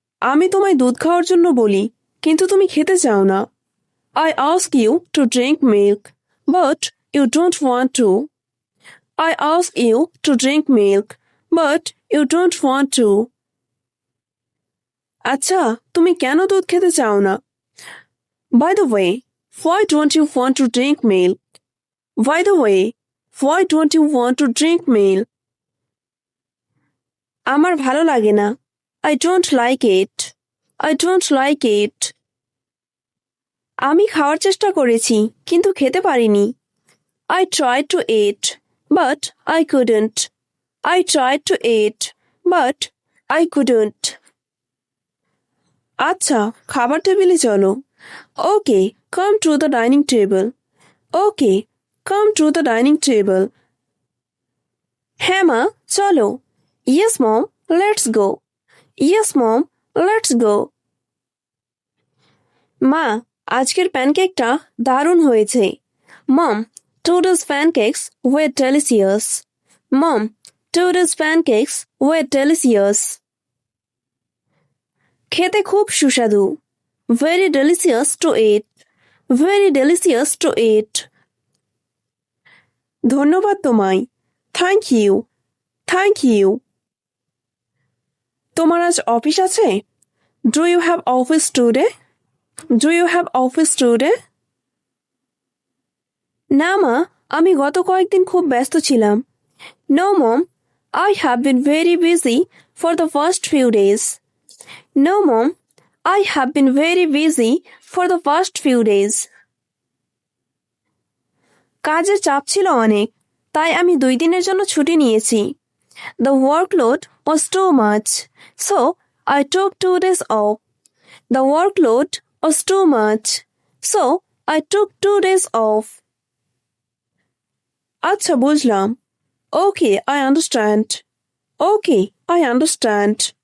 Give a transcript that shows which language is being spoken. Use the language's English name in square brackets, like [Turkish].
[Bangla] আমি তোমায় দুধ খাওয়ার জন্য বলি, কিন্তু তুমি খেতে চাও না. [English] I ask you to drink milk, but you don't want to. I ask you to drink milk, but you don't want to. [Bangla] আচ্ছা, তুমি কেন দুধ খেতে চাও না? [English] By the way, why don't you want to drink milk? By the way, why don't you want to drink milk? [Bangla] আমার ভালো লাগে না. [English] I don't like it. I don't like it. [Bangla] আমি খাওয়ার চেষ্টা করেছি, কিন্তু খেতে পারিনি. [English] I tried to eat, but I couldn't. I tried to eat, but I couldn't. [Bangla] আচ্ছা, খাবার টেবিলে চলো. [English] Okay, come to the dining table. Okay, come to the dining table. [Bangla] হ্যাঁ মা, চলো. [English] Yes mom, let's go. Yes mom, let's go. [Bangla] মা, আজকের প্যানকেকটা দারুণ হয়েছে. [English] Mom, today's pancakes were delicious. Mom, today's pancakes were delicious. [Bangla] খেতে খুব সুস্বাদু. [English] Very delicious to eat. Very delicious to eat. [Bangla] ধন্যবাদ তোমায়. [English] Thank you. Thank you. [Bangla] তোমার আজ অফিস আছে? [English] Do you have office today? Do you have office today? [Bangla] না মা, আমি গত কয়েকদিন খুব ব্যস্ত ছিলাম. [English] No mom, I have been very busy for the first few days. No mom, I have been very busy for the first few days. [Bangla] কাজের চাপ ছিল অনেক, তাই আমি 2 দিনের জন্য ছুটি নিয়েছি. [English] The workload was too much, so I took 2 days off. The workload was too much, so I took 2 days off. [Bangla] আচ্ছা, বুঝলাম. [English] Okay, I understand. Okay, I understand.